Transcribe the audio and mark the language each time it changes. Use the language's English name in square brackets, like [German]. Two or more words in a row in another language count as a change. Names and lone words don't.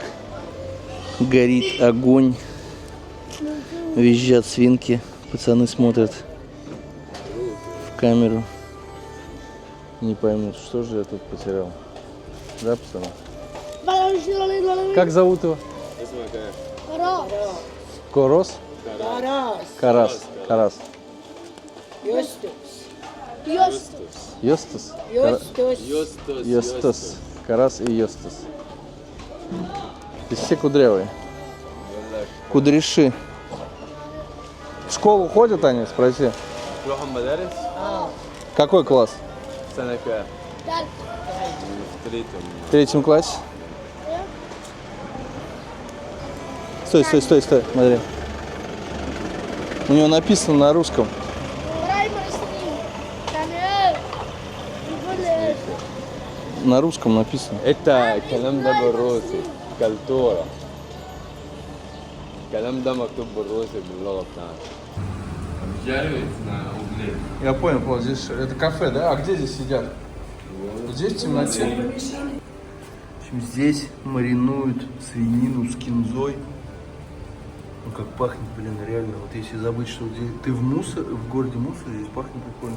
[Russian] Горит огонь. Визжат свинки. Пацаны смотрят в камеру. Не поймут, что же я тут потерял. Да, пацаны? Как зовут его? Корос? راس. Карас. يوستس. Йостас? يوستس. Йостас. Карас и Йостас. Здесь все кудрявые. Кудряши. В школу ходят они, спроси. [Arabic] تروحوا مدارس؟ [Russian] Какой класс? [Arabic] سنة كام؟ في تريتم. [Russian] В третьем классе? Стой, смотри. У него написано на русском. На русском написано. Это [Arabic] الكلام ده بالروسي كالتورا. الكلام ده مكتوب بالروسي باللغة بتاعتنا. [Russian] Обжаривается на угле. Я понял, здесь это кафе, да? А где здесь сидят? Здесь в темноте. В общем, здесь маринуют свинину с кинзой. Ну как пахнет, блин, реально. Вот если забыть, что ты в городе мусор, здесь пахнет прикольно.